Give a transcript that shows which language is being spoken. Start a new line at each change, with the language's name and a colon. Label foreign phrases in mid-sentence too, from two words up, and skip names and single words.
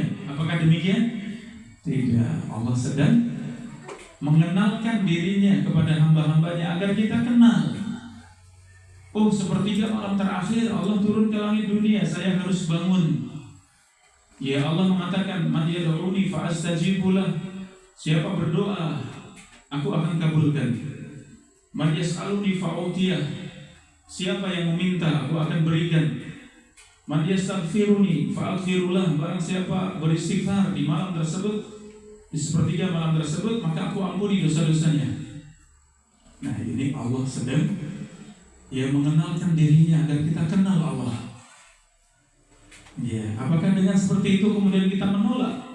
Indonesian: Apakah demikian? Tidak. Allah sedang mengenalkan dirinya kepada hamba-hambanya agar kita kenal. Oh, sepertiga malam terakhir Allah turun ke langit dunia, saya harus bangun. Ya Allah mengatakan,
Arabic: "من يدعوني فأستجيب له."
Indonesian: Siapa berdoa, aku akan kabulkan.
Arabic: "من يسألني فأعطيه."
Indonesian: Siapa yang meminta, aku akan berikan.
Arabic: "من يستغفرني فأغفر له."
Indonesian: Barang siapa beristighfar di malam tersebut, di sepertiga malam tersebut, maka aku ampuni dosa-dosanya. Nah, ini Allah sedang mengenalkan dirinya agar kita kenal Allah. Ya, apakah dengan seperti itu kemudian kita menolak?